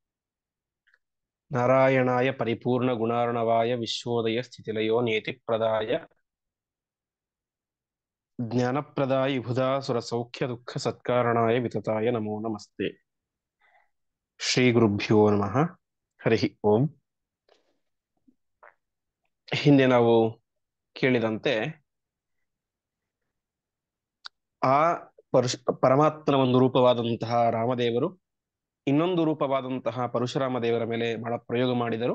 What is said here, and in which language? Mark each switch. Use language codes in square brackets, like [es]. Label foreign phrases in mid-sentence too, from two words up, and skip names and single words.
[sa] नारायणाय परिपूर्णगुणार्णवाय विश्वोदय स्थितिलयो नियतिप्रदाय ज्ञानप्रदाय विबुधासुरसौख्यदुःखसत्कारणाय वितताय नमो नमस्ते। ಶ್ರೀಗುರುಭ್ಯೋ ನಮಃ. ಹರಿಃ ಓಂ. [kn] ಹಿಂದೆ ನಾವು ಕೇಳಿದಂತೆ ಆ ಪರಮಾತ್ಮನ ಒಂದು ರೂಪವಾದಂತಹ ರಾಮದೇವರು ಇನ್ನೊಂದು ರೂಪವಾದಂತಹ ಪರಶುರಾಮ ದೇವರ ಮೇಲೆ ಬಹಳ ಪ್ರಯೋಗ ಮಾಡಿದರು.